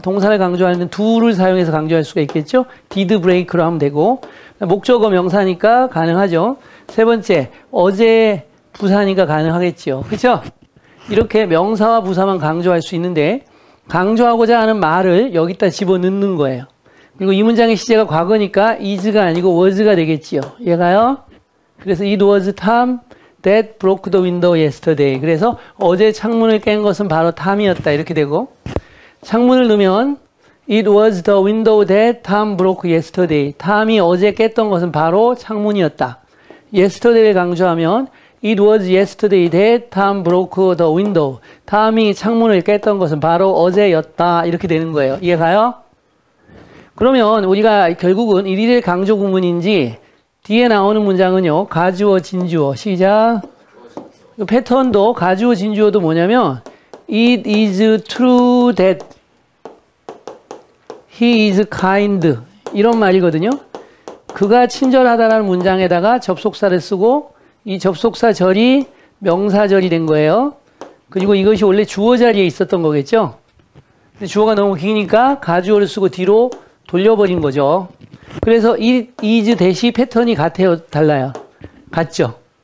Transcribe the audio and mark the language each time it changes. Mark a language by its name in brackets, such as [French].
[Korean] 동사를 강조하는 do를 사용해서 강조할 수가 있겠죠. did break로 하면 되고 목적어 명사니까 가능하죠. 세 번째, 어제 부사니까 가능하겠죠. 그렇죠? 이렇게 명사와 부사만 강조할 수 있는데 강조하고자 하는 말을 여기다 집어넣는 거예요. 그리고 이 문장의 시제가 과거니까 is가 아니고 was가 되겠지요. 얘가요. 그래서 [English] it was Tom that broke the window yesterday. [Korean] 그래서 어제 창문을 깬 것은 바로 탐이었다. 이렇게 되고 창문을 넣으면 [English] it was the window that Tom broke yesterday. [Korean] 탐이 어제 깼던 것은 바로 창문이었다. [English] yesterday를 [Korean] 강조하면 [English] it was yesterday that Tom broke the window. [Korean] 탐이 창문을 깼던 것은 바로 어제였다. 이렇게 되는 거예요. 이해가요? 그러면 우리가 결국은 일일의 강조 구문인지 뒤에 나오는 문장은요. 가주어, 진주어. 시작. 패턴도 가주어, 진주어도 뭐냐면 [English] it is true that he is kind [Korean] 이런 말이거든요. 그가 친절하다라는 문장에다가 접속사를 쓰고 이 접속사 절이 명사절이 된 거예요. 그리고 이것이 원래 주어 자리에 있었던 거겠죠. 근데 주어가 너무 기니까 가주어를 쓰고 뒤로 돌려버린 거죠. 그래서 it is that이 패턴이 같아요? 달라요? 같죠?